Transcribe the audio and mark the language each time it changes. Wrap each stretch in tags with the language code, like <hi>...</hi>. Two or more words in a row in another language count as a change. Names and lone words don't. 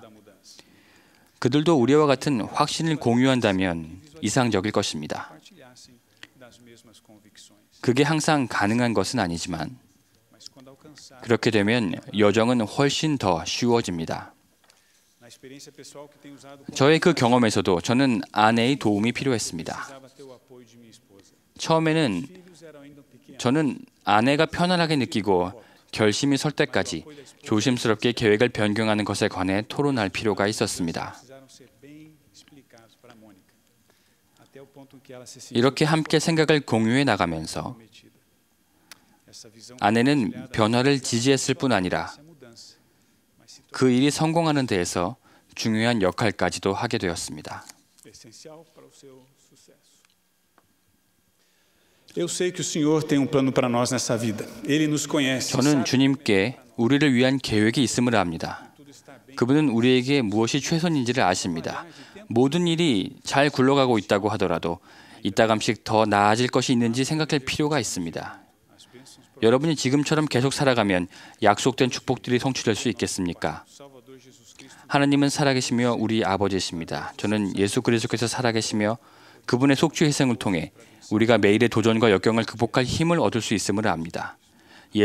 <ko>그들도 우리와 같은 확신을 공유한다면 이상적일 것입니다. 그게 항상 가능한 것은 아니지만 그렇게 되면 여정은 훨씬 더 쉬워집니다.</ko> <pt>Na experiência pessoal que tenho usado como</pt> <ko>저의 그 경험에서도 저는 아내의 도움이 필요했습니다.</ko> <pt>precisava ter o apoio de minha esposa.</pt> <ko>처음에는</ko> <pt>Filhos eram ainda pequenos.</pt> <ko>저는 아내가 편안하게 느끼고 결심이 설 때까지 조심스럽게 계획을 변경하는 것에 관해 토론할 필요가 있었습니다.</ko> <pt>Precisaram ser bem explicados para Mônica. Até o ponto em que ela se sentiu</pt> <ko>이렇게 함께 생각을 공유해 나가면서</ko> <pt>comprometida. Essa visão</pt> <ko>아내는 변화를 지지했을 뿐 아니라</ko> <pt>essa mudança, mas se</pt> <ko>그 일이 성공하는 데에서 중요한 역할까지도 하게 되었습니다.</ko> <pt>tornou essencial para o seu sucesso. Eu sei que o Senhor tem plano para nós nessa vida. Ele nos conhece.</pt> <ko>저는</ko> <pt>Sabe</pt> <ko>주님께 우리를 위한 계획이 있음을 압니다.</ko> <pt>que tudo está bem.</pt> <ko>그분은 우리에게 무엇이 최선인지를 아십니다. 모든 일이 잘 굴러가고 있다고 하더라도 이따금씩 더 나아질 것이 있는지 생각할 필요가 있습니다.</ko> <pt>As bênçãos</pt> <ko>여러분이 지금처럼 계속 살아가면 약속된 축복들이 성취될 수 있겠습니까?</ko> <pt>do Salvador Jesus Cristo.</pt> <ko>하나님은 살아계시며 우리 아버지이십니다. 저는 예수 그리스도께서 살아계시며 그분의 속죄 희생을 통해 우리가 매일의 도전과 역경을 극복할 힘을 얻을 수 있음을 압니다.</ko>